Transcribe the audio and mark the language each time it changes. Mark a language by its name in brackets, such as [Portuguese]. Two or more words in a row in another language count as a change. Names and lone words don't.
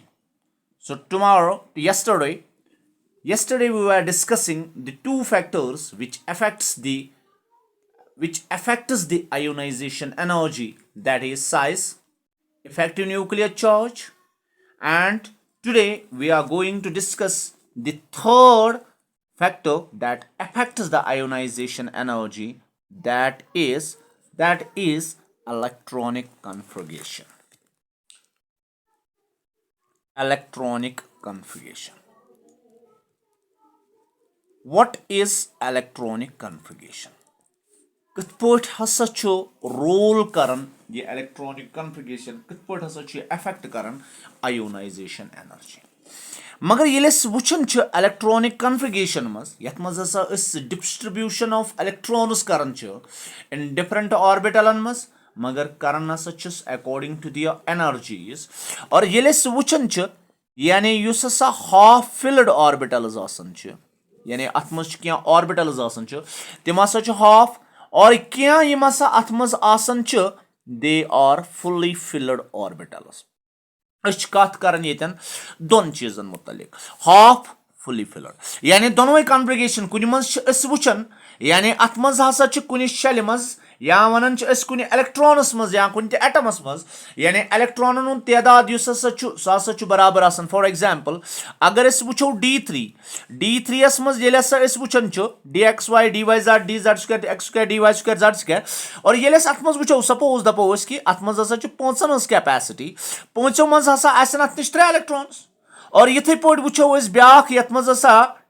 [English] So, yesterday we were discussing the two factors which affects the ionization energy, that is size, effective nuclear charge, and today we are going to discuss the third factor that affects the ionization energy, that is electronic configuration. Electronic configuration. What is electronic configuration? [Kashmiri] کِتھ پٲٹھۍ ہسا چھُ رول کران یہِ [English] electronic configuration [Kashmiri] کِتھ پٲٹھۍ ہسا چھُ یہِ افیکٹ کران [English] ionization energy [Kashmiri] مگر ییٚلہِ أسۍ وٕچھان چھِ [English] electronic configuration [Kashmiri] منٛز یتھ منٛز ہسا أسۍ [English] distribution of electrons [Kashmiri] کران چھِ [English] in different [Kashmiri] آربِٹلن منٛز مگر کران ہسا چھِس [English] according to their energies [Kashmiri] اور ییٚلہِ أسۍ وٕچھان چھِ یعنی یُس ہسا [English] half filled orbitals [Kashmiri] آسان چھِ یعنی اتھ منٛز چھِ کینٛہہ آربِٹلز آسان چھِ تِم ہسا چھِ ہاف اور کینٛہہ یِم ہسا اتھ منٛز آسان چھِ [English] they are fully filled orbitals [Kashmiri] أسۍ چھِ کتھ کران ییٚتٮ۪ن دۄن چیٖزن مُتعلق [English] half fully filled [Kashmiri] یعنی دۄنوے کنفگریشن کُنہِ منٛز چھِ أسۍ وٕچھان یعنی اتھ منٛز ہسا چھِ کُنہِ شیلہِ منٛز یا ونان چھِ أسۍ کُنہِ الیکٹرانس منٛز یا کُنہِ تہِ ایٹمس منٛز یعنی الیکٹرانن ہُنٛد تعداد یُس ہسا چھُ سُہ ہسا چھُ برابر آسان [English] for example [Kashmiri] اگر أسۍ وٕچھو ڈی یس منٛز ییٚلہِ ہسا أسۍ وٕچھان چھُ [English] d x y d y z d z square x square d y square z square [Kashmiri] اور ییٚلہِ أسۍ اتھ منٛز وٕچھو سپوز دپو أسۍ کہِ اتھ منٛز ہسا چھِ پانٛژن ہٕنٛز کیپیسٹی پانٛژو منٛز ہسا آسن اتھ نِش 3 الیکٹرانٕز اور یِتھٕے پٲٹھۍ وٕچھو أسۍ بیاکھ یتھ منٛز ہسا